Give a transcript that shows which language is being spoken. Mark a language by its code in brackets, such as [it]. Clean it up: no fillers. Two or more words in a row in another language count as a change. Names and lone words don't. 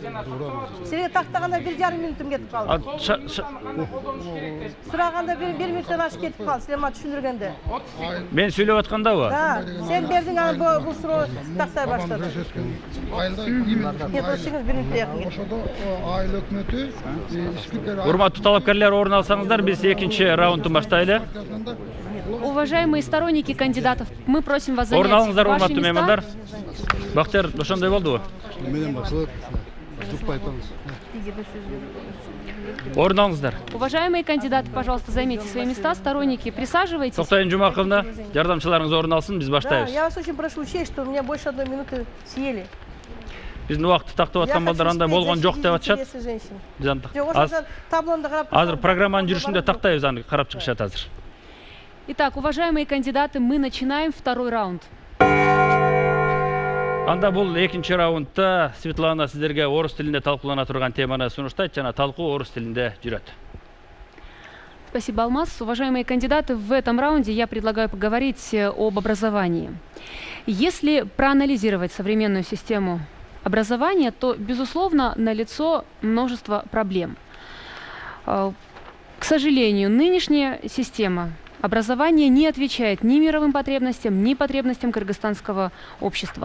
[ky] Сизге тактаганда 1,5 мүнөтүм кетип калды. Сураганда 1 мүнөттөн ашып кетип калды. Силер мага түшүндүргөндө. Мен сүйлөп аткандабы? Да, сен бердиң аны бул суроо тактай баштады. Нет, ошоңуз 1 мүнөттө жакын кетти. Ошодо айыл өкмөтү спикер. Урматтуу талапкерлер, орун алсаңыздар, биз экинчи раундту баштайлы. [ru] Уважаемые сторонники кандидатов, мы просим вас занять [ky] Орун алыңыздар, [ru] ваши [ky] урматтуу [ru] места. [ky] меймандар. Бактияр, ошондой болдубу? Менен башталып, жукпай атабыз. Орун алыңыздар. [ru] Уважаемые кандидаты, пожалуйста, займите свои места. Сторонники, присаживайтесь. [ky] Токтойн Жумаковна, жардамчыларыңыз орун алсын, биз [ru] Да, [ky] баштайбыз. [ru] я вас очень прошу учесть, что у меня больше 1 минуты съели. [ky] Биздин убакытты тактап аткан балдар андай болгон жок деп атышат. Биз аны азыр программанын жүрүшүндө тактайбыз, аны карап чыгышат азыр. [ru] Итак, уважаемые кандидаты, мы начинаем второй раунд. [ky] Анда бул экинчи раундда Светлана сиздерге орус тилинде талкуулана турган теманы сунуштайт жана талкуу орус тилинде жүрөт. Спасибо, Алмаз. Уважаемые кандидаты, в этом раунде я предлагаю поговорить об образовании. Если проанализировать современную систему образования, то, безусловно, налицо множество проблем. К сожалению, нынешняя система образования не отвечает ни мировым потребностям, ни потребностям кыргызстанского общества.